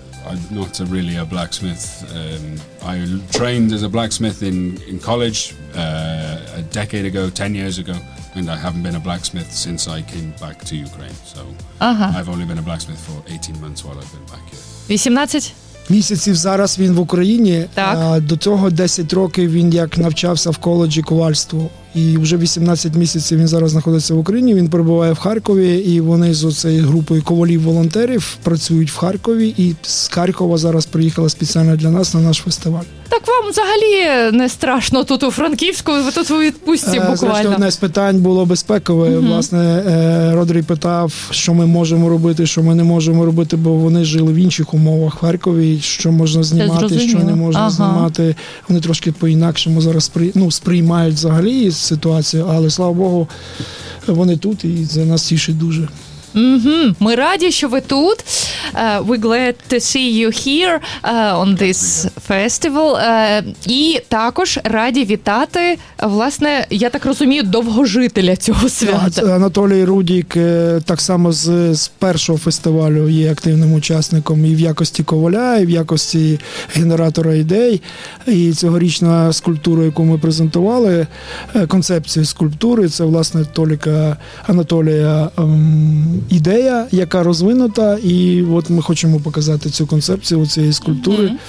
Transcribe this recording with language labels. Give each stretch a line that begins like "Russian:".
English: I'm not really a blacksmith. I trained as a blacksmith in college a decade ago, 10 years ago. And I haven't been a blacksmith since I came back to Ukraine. So I've only been a blacksmith for 18 months while I've been back here. 18?
Ukrainian: Місяців зараз він в Україні. Так. До цього 10 років він як навчався в коледжі ковальству. І вже 18 місяців він зараз знаходиться в Україні. Він перебуває в Харкові, і вони з оцею групою ковалів-волонтерів працюють в Харкові. І з Харкова зараз приїхала спеціально для нас на наш фестиваль. Так вам взагалі не страшно тут у Франківську? Ви тут у відпустці буквально. Значить, одне з питань було безпекове. Угу. Власне, Родрій питав, що ми можемо робити, що ми не можемо робити, бо вони жили в інших умовах в Харкові. Що можна знімати, що не можна знімати. Вони трошки по-інакшому зараз сприймають взагалі ситуацію, але, слава Богу, вони тут, і це нас тішить дуже. Mm-hmm. Ми раді, що ви тут.
English: We're glad to see you here on this festival.
Ukrainian: І також раді вітати, власне, я так розумію, довгожителя цього свята. Анатолій Рудік так само з першого фестивалю є активним учасником і в якості коваля, і в якості генератора ідей. І цьогорічна скульптура, яку ми презентували, концепція скульптури, це, власне, Толіка Анатолія ідея, яка розвинута, і от ми хочемо показати цю концепцію оцієї скульптури.